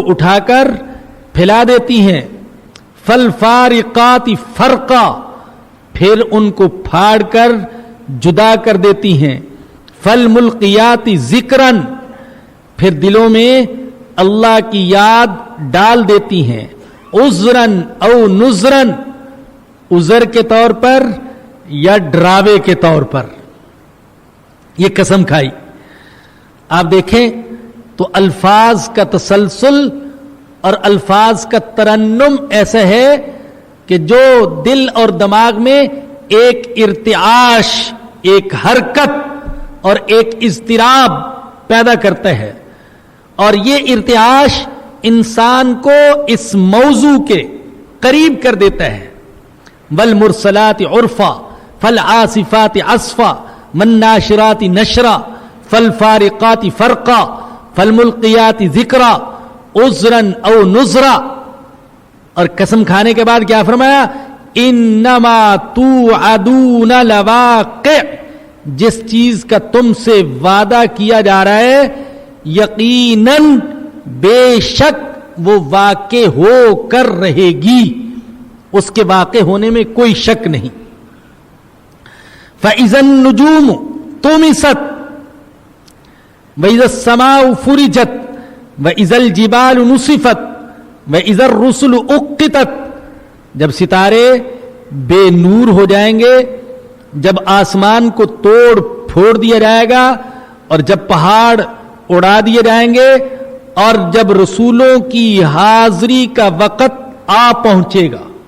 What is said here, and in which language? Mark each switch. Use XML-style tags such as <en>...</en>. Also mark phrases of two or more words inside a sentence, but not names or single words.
<ur>اٹھا کر پھیلا دیتی ہیں,</ur> <ar>فالفارقات فرقا,</ar> <ur>پھر ان کو پھاڑ کر جدا کر دیتی ہیں,</ur> <ar>فالملقیات ذکرا,</ar> <ur>پھر دلوں میں اللہ کی یاد ڈال دیتی ہیں,</ur> <ar>عذرا او نذرا,</ar> <ur>عذر کے طور پر یا ڈراوے کے طور پر یہ قسم کھائی. آپ دیکھیں تو الفاظ کا تسلسل اور الفاظ کا ترنم ایسا ہے کہ جو دل اور دماغ میں ایک ارتعاش، ایک حرکت اور ایک اضطراب پیدا کرتا ہے، اور یہ ارتعاش انسان کو اس موضوع کے قریب کر دیتا ہے.</ur> <ar>والمرسلات عرفا، فالعاصفات عصفا، والناشرات نشرا، فالفارقات فرقا، فالملقیات ذکرا، عذرا او نذرا.</ar> <ur>اور قسم کھانے کے بعد کیا فرمایا,</ur> <ar>إنما توعدون لواقع,</ar> <ur>جس چیز کا تم سے وعدہ کیا جا رہا ہے یقیناً بیشک وہ واقع ہو کر رہے گی، اس کے واقع ہونے میں کوئی شک نہیں.</ur> <ar>فإذا النجوم طمست وإذا السماء فرجت وإذا الجبال نسفت وإذا الرسل أقتت,</ar> <ur>جب ستارے بے نور ہو جائیں گے، جب آسمان کو توڑ پھوڑ دیا جائے گا، اور جب پہاڑ اڑا دیے جائیں گے، اور جب رسولوں کی حاضری کا وقت آ پہنچے گا.</ur>